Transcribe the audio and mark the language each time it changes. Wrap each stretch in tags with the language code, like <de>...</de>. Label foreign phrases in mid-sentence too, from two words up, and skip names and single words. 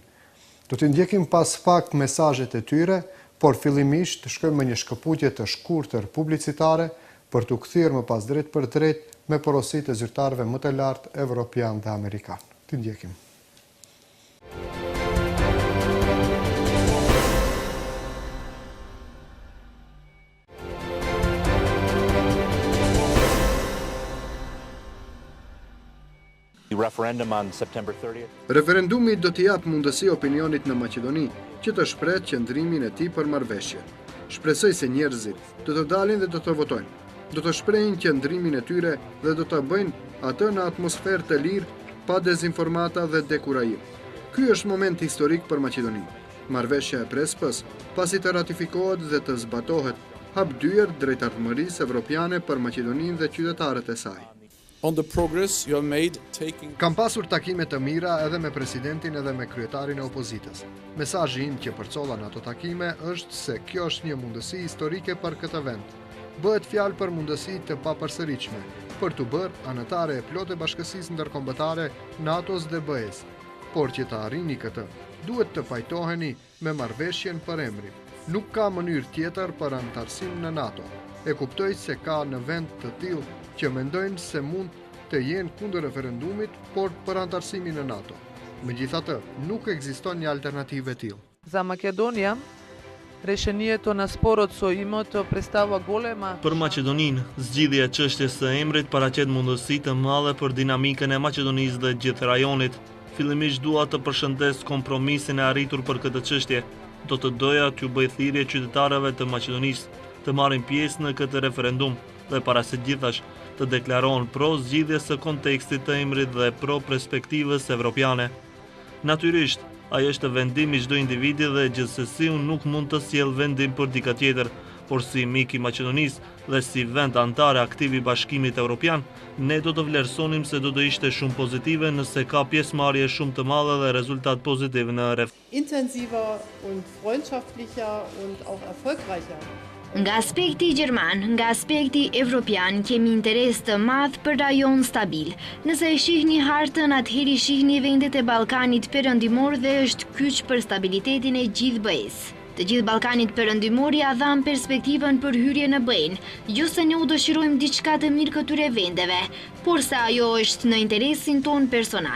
<sq>Do t'i ndjekim pas pak mesazhet e tyre, por fillimisht shkojmë me një shkëputje të shkurtër publicitare për t'u kthyer më pas drejt për drejt me porositë e zyrtarëve më të lartë evropian dhe amerikan. T'i ndjekim.</sq> <en>Referendum on September 30th.</en> <sq>Referendumi do t'i jap mundësi opinionit në Maqedoni që të shpreh qëndrimin e tij për marrëveshjen. Shpresoj se njerëzit do të dalin dhe do të votojnë. Do të shprehin qëndrimin e tyre dhe do të bëjnë atë në atmosferë të lirë, pa dezinformata dhe dekurajim. Ky është moment historik për Maqedoninë. Marrëveshja e Prespës, pasi të ratifikohet dhe të zbatohet, hap dyer drejt ardhmërisë evropiane për Maqedoninë dhe qytetarët e saj.</sq> <en>On the progress you have made taking...</en> <sq>Kam pasur takime të mira edhe me presidentin edhe me kryetarin e opozitës. Mesazhi im që përcolla në ato takime është se kjo është një mundësi historike për këtë vend. Bëhet fjalë për mundësi të papërsëritshme, për të bërë anëtare e plotë e Bashkësisë Ndërkombëtare, NATO-s dhe BE-s. Por që të arrini këtë, duhet të pajtoheni me marrëveshjen për emrin. Nuk ka mënyrë tjetër për anëtarësim në NATO. E kuptoj se ka në vend të tillë që mendojnë se mund të jenë kundër referendumit, por për anëtarësimin në NATO. Megjithatë, nuk ekziston një alternativë e tillë.</sq> <mk>За Македонија, решението на спорот со името представува голема...</mk> <sq>Për Maqedoninë, zgjidhja e çështjes së emrit paraqet mundësi të mëdha për dinamikën e Maqedonisë dhe gjithë rajonit. Fillimisht dua të përshëndes kompromisin e arritur për këtë çështje. Do të doja t'ju bëj thirrje qytetarëve të Maqedonisë të marrin pjesë në këtë referendum dhe para së gjithash të deklarohen pro zgjidhjes së kontekstit të emrit dhe pro perspektivës evropiane. Natyrisht, ai është vendim i çdo individi dhe gjithsesi unë nuk mund të sjell vendim për dikë tjetër, por si mik i Maqedonisë dhe si vend antar aktiv i Bashkimit Evropian, ne do të vlerësonim se do të ishte shumë pozitive nëse ka pjesëmarrje shumë të madhe dhe rezultat pozitiv në</sq> <de>intensiver und freundschaftlicher und auch erfolgreicher.</de> <sq>Nga aspekti gjerman, nga aspekti evropian, kemi interes të madh për rajon stabil. Nëse e shihni hartën, atëherë shihni vendet e Ballkanit Perëndimor dhe është kyç për stabilitetin e gjithë BE-s. Të gjithë Ballkanit Perëndimor ja dhan perspektivën për hyrje në BE-n, jo se ne u dëshirojmë diçka të mirë këtyre vendeve, por se ajo është në interesin ton personal.</sq>